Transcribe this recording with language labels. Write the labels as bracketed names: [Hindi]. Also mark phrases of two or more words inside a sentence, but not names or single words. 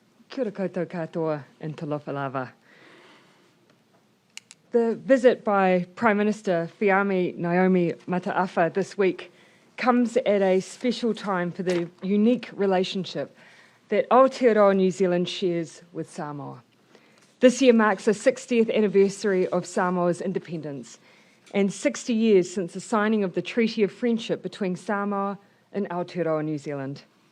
[Māori] Kia ora koutou katoa and [Samoan] talofa lava. [English] The visit by Prime Minister Fiamē Naomi Mataafa this week comes at a special time for the unique relationship that Aotearoa New Zealand shares with Samoa. This year marks the 60th anniversary of Samoa's independence and 60 years since the signing of the Treaty of Friendship between Samoa and Aotearoa New Zealand.